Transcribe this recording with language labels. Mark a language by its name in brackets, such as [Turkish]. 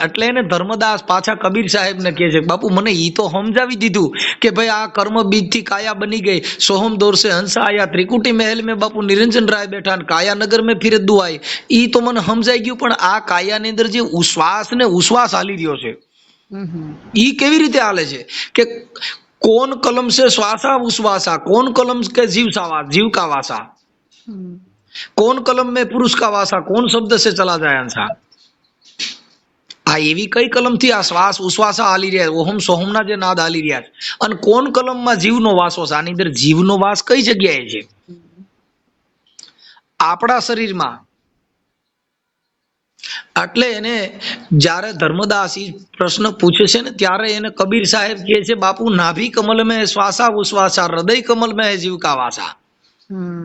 [Gujarati] એટલે એને ધર્મદાસ પાછા કબીર સાહેબ ને કહે છે બાપુ મને ઈ તો સમજાવી દીધું કે ભાઈ આ કર્મ બીજ થી કાયા બની ગઈ, સોહમ દौर [Hindi] से हंसा आया, त्रिकुटी महल में बापू निरंजन राय बैठा, काया नगर में फिर दुआई। [Gujarati] ઈ તો મને સમજાઈ ગયું, પણ આ કાયાની અંદર જે ઉશ્વાસ ને ઉશ્વાસ હાલી રહ્યો છે ઈ કેવી રીતે હાલે છે? કે કોણ કલમ [Hindi] से श्वासा उश्वासा, कौन कलम के जीव का वासा, कौन कलम में पुरुष का वासा, कौन शब्द से चला जाए अंसा। [Gujarati] આ એવી કઈ કલમ થી આ શ્વાસ ઉશ્વાસા હાલી રહ્યા, ઓહમ સોહમના જે નાદ હાલી રહ્યા છે, અને કોણ કલમમાં જીવનો વાસો છે? આની અંદર જીવનો વાસ કઈ જગ્યાએ છે? આપણા શરીરમાં। એટલે એને જ્યારે ધર્મદાસ પ્રશ્ન પૂછે છે ને ત્યારે એને કબીર સાહેબ કહે છે બાપુ નાભી કમલ [Hindi] में श्वासा उश्वासा, हृदय कमल में जीव का वासा।